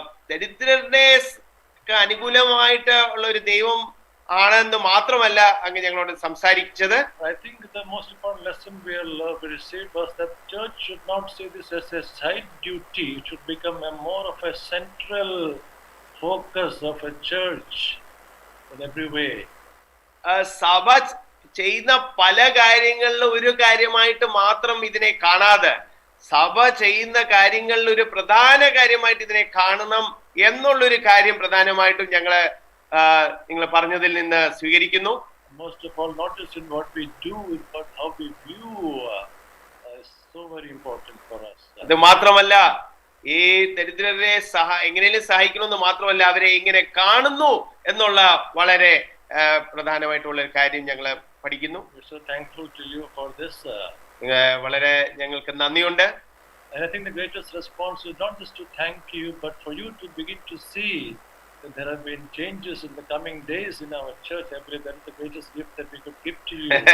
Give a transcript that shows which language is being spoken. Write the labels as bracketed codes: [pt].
[ml] ദരിദ്രരുടെ അനുകൂലമായിട്ട് ഉള്ള ഒരു ദൈവം ആണെന്ന് മാത്രമല്ല അങ്ങ് ഞങ്ങളോട് സംസാരിച്ചത്. [en] I think the most important lesson we received was that church should not see this as a side duty. It should become more of a central focus of a church in every way. [ml] സഭ ചെയ്യുന്ന പല കാര്യങ്ങളിലും ഒരു കാര്യമായിട്ട് മാത്രം ഇതിനെ കാണാതെ സഭ ചെയ്യുന്ന കാര്യങ്ങളിൽ ഒരു പ്രധാന കാര്യമായിട്ട് ഇതിനെ കാണണം എന്നുള്ളൊരു കാര്യം പ്രധാനമായിട്ടും നിങ്ങൾ പറഞ്ഞതിൽ നിന്ന് സ്വീകരിക്കുന്നു. [en] Most of all, not just in what we do, but how we view is so very important for us. [ml] അത് മാത്രമല്ല ഈ ദരിദ്രരെ എങ്ങനെയും സഹായിക്കണമെന്ന് മാത്രമല്ല അവരെ എങ്ങനെ കാണുന്നു എന്നുള്ള വളരെ പ്രധാനമായിട്ടുള്ള ഒരു കാര്യം ഞങ്ങൾ പഠിക്കുന്നു. [en] We're so thankful to you for this. [ml] വളരെ ഞങ്ങൾക്ക് നന്ദിയുണ്ട്. [en] And I think the greatest response is not just to thank you, but for you to begin to see that there have been changes in the coming days in our church. I believe that is the greatest gift that we could give to you.